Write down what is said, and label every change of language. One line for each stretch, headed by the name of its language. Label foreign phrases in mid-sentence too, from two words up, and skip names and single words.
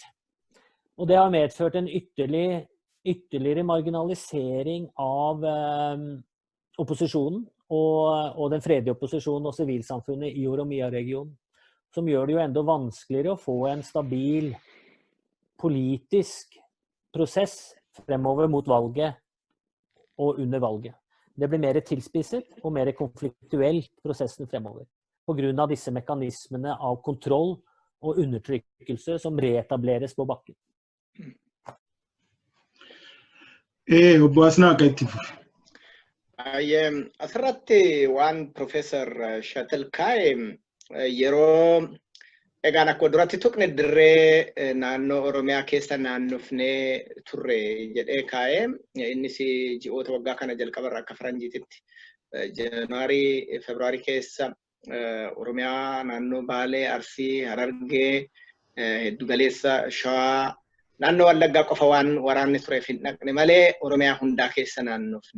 Norwegian: Og det har medført en ytterligere marginalisering av opposisjonen og den fredelige opposisjonen og sivilsamfunnet i Oromia-regionen, som gjør det jo enda vanskeligere å få en stabil politisk prosess fremover mot valget og under valget. Det blir mer tilspisset og mer konfliktuelt prosessen fremover, på grunn av disse mekanismene av kontroll og undertrykkelse som reetableres på bakken.
Oromo: Asirratti waan Professor Shatalkaay yeroo egaan akka duratti tuqne dirree naannoo Oromiyaa keessa naannofnee turre jedhee kaa'ee innis ji'oota waggaa kana jalqabarraa akka faranjiititti Jaanuwaarii Febraarii keessa Oromiyaa naannoo Baalee, Arsii, Harargee, Giddugaleessa Shawaa naannoo Wallaggaa qofa waan waraanni tureef hin dhaqne malee Oromiyaa hundaa keessa naannofne.